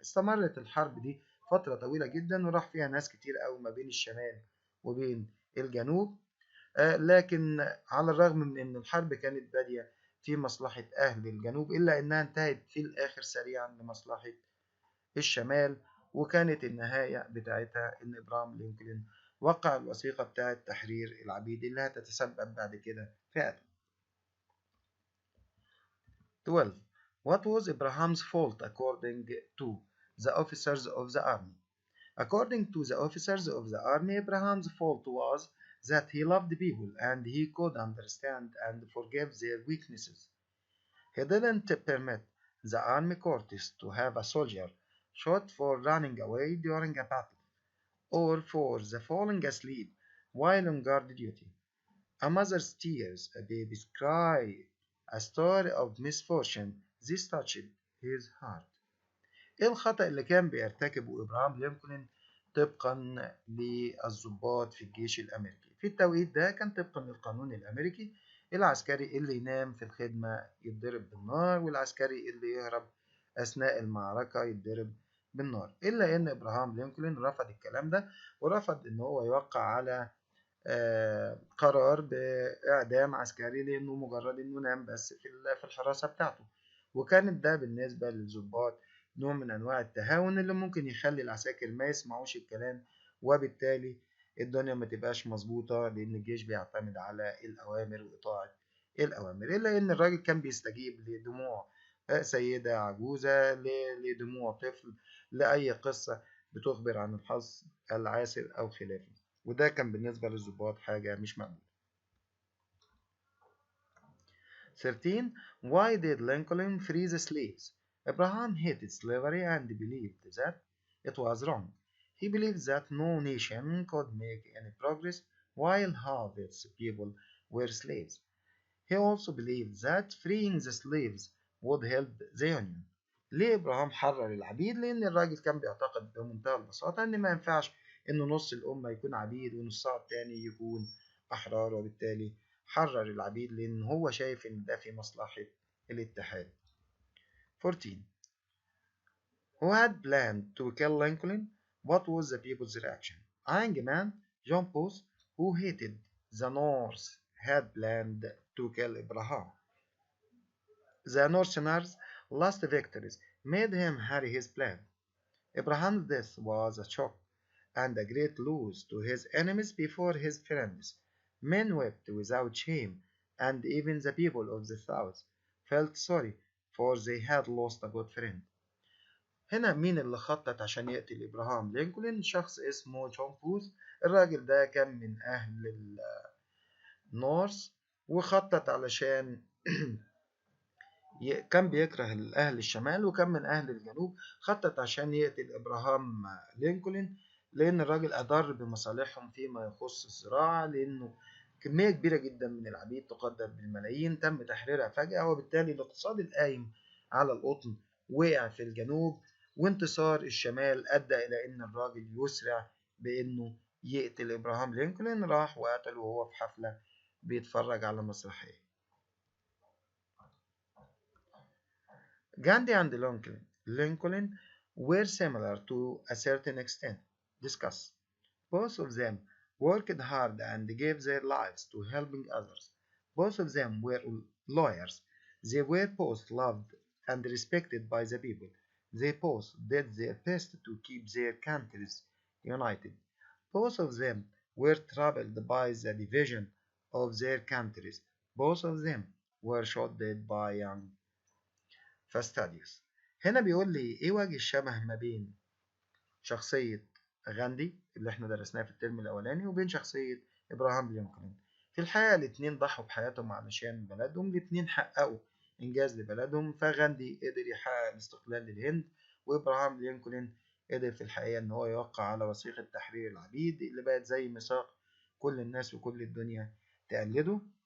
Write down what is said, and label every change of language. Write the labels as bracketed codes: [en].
[ar] استمرت الحرب دي فترة طويلة جدا وراح فيها ناس كتير قوي ما بين الشمال وبين الجنوب، لكن على الرغم من أن الحرب كانت بادية في مصلحة أهل الجنوب إلا أنها انتهت في الآخر سريعا لمصلحة الشمال، وكانت النهاية بتاعتها إن إبراهام لينكولن وقع الوثيقة بتاعة تحرير العبيد اللي هتتسبب بعد كده في قتله. [en] 12. What was Abraham's fault according to the officers of the army? According to the officers of the army, Abraham's fault was that he loved people and he could understand and forgive their weaknesses. He didn't permit the army courts to have a soldier shot for running away during a battle, or for the falling asleep while on guard duty. A mother's tears, a baby's cry, a story of misfortune, this touched his heart. [ar] إيه الخطأ اللي كان بيرتكبه إبراهام لينكولن طبقا للضباط في الجيش الأمريكي؟ في التوقيت ده كان طبقا للقانون الأمريكي العسكري اللي ينام في الخدمة يتضرب بالنار، والعسكري اللي يهرب أثناء المعركة يتضرب بالنار، إلا إن إبراهام لينكولن رفض الكلام ده ورفض إن هو يوقع على قرار بإعدام عسكري لأنه مجرد إنه نام بس في الحراسة بتاعته، وكانت ده بالنسبة للضباط نوع من أنواع التهاون اللي ممكن يخلي العساكر ما يسمعوش الكلام، وبالتالي الدنيا ما تبقاش مظبوطة لأن الجيش بيعتمد على الأوامر وإطاعة الأوامر. إلا إن الراجل كان بيستجيب لدموع سيدة عجوزة، لدموع طفل، لأي قصة بتخبر عن الحظ العاسر أو خلافه، وده كان بالنسبة للضباط حاجة مش مقبولة. [en] 13. Why did Lincoln free the slaves? Abraham hated slavery and believed that it was wrong. He believed that no nation could make any progress while half its people were slaves. He also believed that freeing the slaves would help the Union. [ar] ليه إبراهام حرر العبيد؟ لأن الراجل كان بيعتقد بمنتهى البساطة إن ما ينفعش إن نص الأمة يكون عبيد ونصها التاني يكون أحرار، وبالتالي حرر العبيد لأن هو شايف إن ده في مصلحة الاتحاد. [en] 14. Who had planned to kill Lincoln? What was the people's reaction? Hangman John Post, who hated the North, had planned to kill Abraham. The Northerners' last victories made him hurry his plan. Abraham's death was a shock and a great loss to his enemies before his friends. Men wept without shame, and even the people of the South felt sorry, for they had lost a good friend. [ar] هنا مين اللي خطط عشان يقتل إبراهام لينكولن؟ شخص اسمه جون بوث. الراجل ده كان من أهل النورث، وخطط علشان كان بيكره أهل الشمال، وكان من أهل الجنوب. خطط عشان يقتل إبراهام لينكولن لأن الراجل أضر بمصالحهم فيما يخص الزراعة، لأنه كمية كبيرة جدا من العبيد تقدر بالملايين تم تحريرها فجأة، وبالتالي الاقتصاد القايم على القطن وقع في الجنوب، وانتصار الشمال أدى إلى إن الراجل يسرع بإنه يقتل إبراهام لينكولن. راح وقتله وهو في حفلة بيتفرج على مسرحية. [en] Gandhi and Lincoln were similar to a certain extent. Discuss. Both of them worked hard and gave their lives to helping others. Both of them were lawyers. They were both loved and respected by the people. They both did their best to keep their countries united. Both of them were troubled by the division of their countries. Both of them were shot dead by young فاستاديوس. [ar] هنا بيقول لي ايه وجه الشبه ما بين شخصية غاندي اللي احنا درسناها في الترم الاولاني وبين شخصية ابراهام لينكولن. في الحقيقة الاتنين ضحوا بحياتهم علشان بلدهم، الاتنين حققوا انجاز لبلدهم. فغاندي قدر يحقق الاستقلال للهند، وابراهام لينكولن قدر في الحقيقة ان هو يوقع على وثيقة تحرير العبيد اللي بقت زي ميثاق كل الناس وكل الدنيا تقلده.